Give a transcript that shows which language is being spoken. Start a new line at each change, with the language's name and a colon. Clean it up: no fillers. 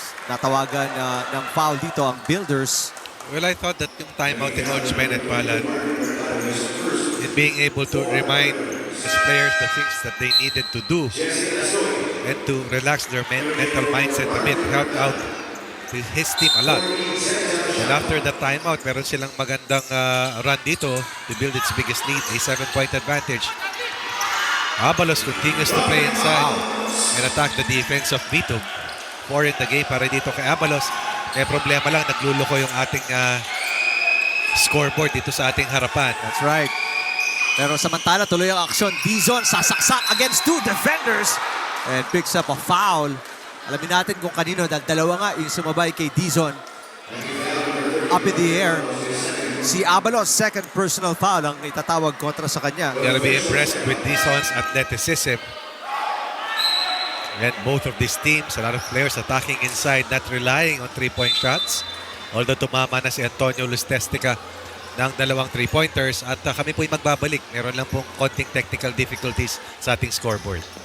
Filipino: Natawagan ng foul dito ang Builders.
English: Well, I thought that yung timeout ni Coach Bennett pala in being able to remind his players the things that they needed to do and to relax their mental mindset a bit helped out his team a lot. And after the timeout,
Filipino: meron silang magandang run dito
English: to build its biggest lead, a 7-point advantage. Abalos continues to play inside and attack the defense of Vito. 4 in the game
Filipino: para dito kay Abalos. May problema lang, nagluloko yung ating scoreboard dito sa ating harapan.
English: That's right.
Filipino: Pero samantala, tuloy ang aksyon. Dizon sasaksak against 2 defenders and picks up a foul. Alamin natin kung kanino dahil dalawa nga yung sumabay kay Dizon.
English: Up in the air.
Filipino: Si Abalos, second personal foul ang itatawag kontra sa kanya.
English: You gotta be impressed with Dizon's athleticism. And both of these teams, a lot of players attacking inside, not relying on three-point shots.
Filipino: Although tumama na si Antonio Lustestica ng 2 3-pointers at kami po'y magbabalik. Meron lang pong konting technical difficulties sa ating scoreboard.